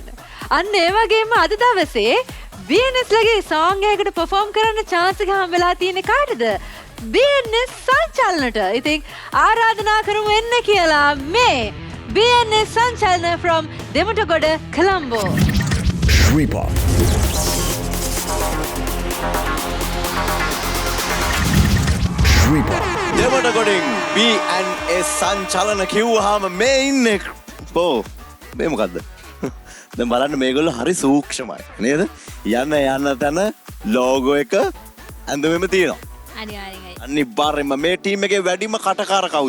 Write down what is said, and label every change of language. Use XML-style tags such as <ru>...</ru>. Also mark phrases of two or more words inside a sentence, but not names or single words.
<si>අන්න ඒ වගේම අද දවසේ BNS ලගේ සෝං එකකට පර්ෆෝම් කරන්න chance එක හම්බෙලා තියෙන්නේ කාටද? BNS සංචලනට. ඉතින් ආරාධනා කරමු එන්න කියලා මේ BNS සංචලන from දෙමුටගොඩ කොළඹ. Shreepop. Shreepop. දෙමුටගොඩින් BNS සංචලන කිව්වහම මේ ඉන්නේ බෝ මේ මොකද්ද? දැන් බලන්න මේගොල්ලෝ හරි සූක්ෂමයි නේද? යන්න තැන ලෝගෝ එක ඇඳුමෙම තියෙනවා. අනිවාර්යෙන්ම මේ ටීම් එකේ වැඩිම කටකාර කවුද?</si>